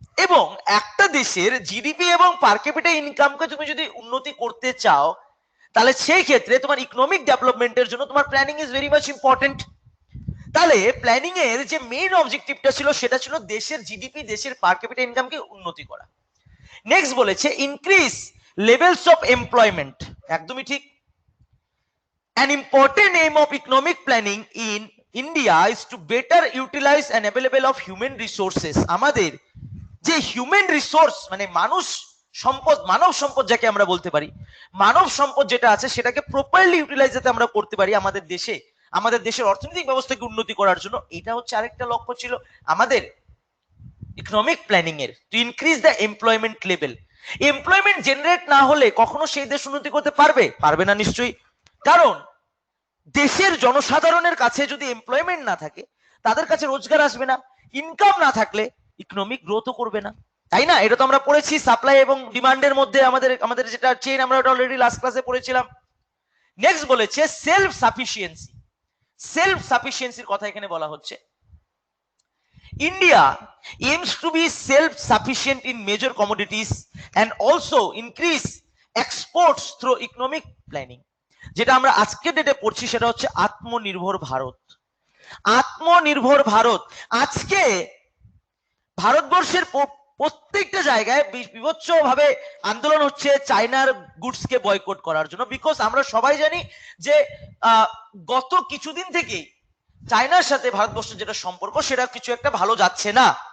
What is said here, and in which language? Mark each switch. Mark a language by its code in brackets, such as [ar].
[bn] এবং একটা দেশের জিডিপি এবং পার ক্যাপিটা ইনকামকে তুমি যদি উন্নতি করতে চাও, তাহলে সেই ক্ষেত্রে তোমার ইকোনমিক ডেভেলপমেন্টের জন্য তোমার [en] Planning is very much important. [bn] তাহলে প্ল্যানিং এর যে মেইন অবজেক্টিভটা ছিল সেটা ছিল দেশের জিডিপি, দেশের পার ক্যাপিটা ইনকামকে উন্নতি করা। নেক্সট বলেছে [en] increase levels of employment, [bn] একদমই ঠিক। [en] An important aim of economic planning in India is to better utilize and available of human resources. [bn] আমাদের যে হিউম্যান রিসোর্স মানে মানুষ সম্পদ, মানব সম্পদ যাকে আমরা বলতে পারি, মানব সম্পদ যেটা আছে সেটাকে প্রপারলি ইউটিলাইজ যাতে আমরা করতে পারি আমাদের দেশে, আমাদের দেশের অর্থনৈতিক ব্যবস্থাকে উন্নতি করার জন্য, এটা হচ্ছে আরেকটা লক্ষ্য ছিল আমাদের ইকোনমিক প্ল্যানিং এর, [en] To increase the employment level. [bn] Employment generate না হলে কখনো সেই দেশ উন্নতি করতে পারবে? পারবে না নিশ্চয়ই। কারণ দেশের জনসাধারণের কাছে যদি এমপ্লয়মেন্ট না থাকে, তাদের কাছে রোজগার আসবে না, ইনকাম না থাকলে ইকোনমিক গ্রোথও করবে না, তাই না? এটা তো আমরা পড়েছি সাপ্লাই এবং ডিমান্ডের মধ্যে আমাদের আমাদের যেটা চেইন, আমরা ওটা অলরেডি লাস্ট ক্লাসে পড়েছিলাম। নেক্সট বলেছে সেলফ সাফিসিয়েন্সি। সেলফ সাফিসিয়েন্সির কথা এখানে বলা হচ্ছে। [en] India aims to be self sufficient in major commodities and also increase exports through economic planning। [bn] যেটা আমরা আজকের ডেটে পড়ছি সেটা হচ্ছে আত্মনির্ভর ভারত। আত্মনির্ভর ভারত, আজকে ভারতবর্ষের প্রত্যেকটা জায়গায় বিভৎস ভাবে আন্দোলন হচ্ছে চায়নার গুডস কে বয়কট করার জন্য। বিকজ আমরা সবাই জানি যে গত কিছুদিন থেকেই চায়নার সাথে ভারতবর্ষের যেটা সম্পর্ক সেটা কিছু একটা ভালো যাচ্ছে না।